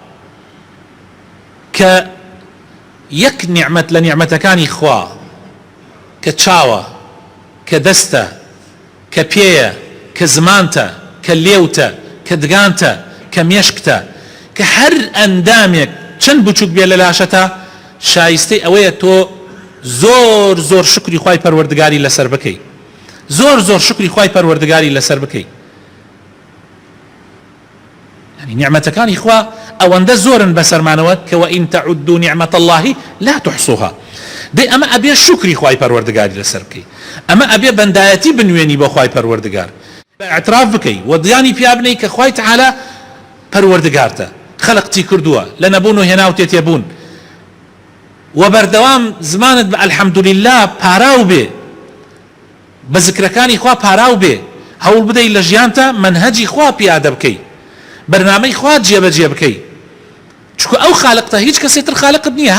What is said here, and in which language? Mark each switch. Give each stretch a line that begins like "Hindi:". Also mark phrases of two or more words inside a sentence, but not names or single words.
Central Kurdish: کە یەک نیعمەت لە نیعمەتەکانی خوا کە چاوە، کە دەستە، کە پێیە، کە زمانتە، کە لێوتە، کە دگانتە، کە مێشکتە، کە هەر ئەندامێک چەند بچووک بێ لە لاشەتە شایستەی ئەوەیە تۆ زۆر زۆر شکری خوای پەروەردگاری لەسەر بکەی، زۆر زۆر شکری خوای پەروەردگاری لەسەر بکەی. يعني نیعمەتەکانی خوا ئەوەندە زۆرن بەسەرمانەوە کە
Arabic: وئین تەعودوا نیعمەت الله لا تحصوها.
Central Kurdish: دەی ئەمە ئەبێ شکری خوای پەروەردگاری لەسەر بکەی، ئەمە ئەبێ بەندایەتی بنوێنی بۆ خوای پەروەردگار، اعتراف بکەی و دڵانی پیا بنەی کە خوای تەعالە پەروەردگارتە، خەلقتی کردووە، لە نەبوون و هێنا و تێتێبوون و بەردەوام زمانت بە ئەلحەمدولله پاراو بێ، بە ذکرەکانی خوا پاراو بێ، هەوڵ بدەی لە ژیانتە منهەجی خوا پیادە بکەی، بەرنامەی خوا جێبەجێ بکەی، چونکە ئەو خالقتە هیچ کەسێک تر خالقت نییە.